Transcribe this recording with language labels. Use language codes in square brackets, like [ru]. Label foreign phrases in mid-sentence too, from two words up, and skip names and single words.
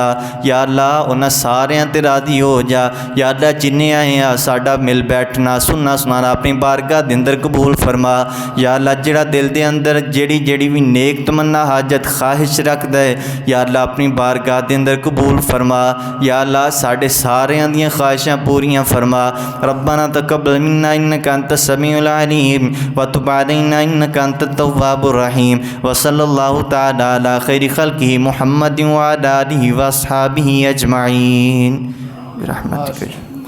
[ar] يا الله [pa] انہاں ساریاں تے راضی ہو جا. [ar] يا الله [pa] جنے آئے آ ساڈا مل بیٹھنا سننا سنانا اپنی بارگاہ دے اندر قبول فرما. [ar] يا الله [pa] جیہڑا دل دے اندر جیہڑی جیہڑی بھی نیک تمنا حاجت خواہش رکھدا ہے [ar] يا الله [pa] اپنی بارگاہ دے اندر قبول فرما. [ar] يا الله [pa] ساڈے ساریاں دیاں خواہشاں پوریاں فرما. [ar] ربنا تقبل منا إنك أنت السميع العليم وتب علينا إنك أنت التواب الرحيم. وصلى الله تعالى على خير خلقه محمد وعلى آله وأصحابه أجمعين برحمتك.